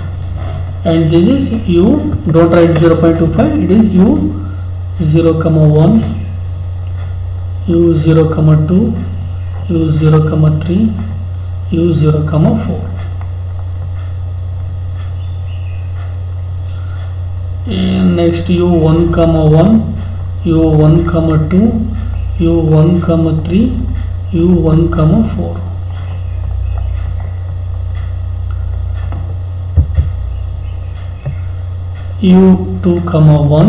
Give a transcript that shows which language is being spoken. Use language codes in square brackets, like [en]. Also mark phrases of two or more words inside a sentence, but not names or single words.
[en] And this is u, don't write 0.25, it is u 0, 1, u 0, 2, u 0, 3, u 0, 4. And next u 1, 1, u 1, 2, u 1, 3, u 1, 4. u 2, 1.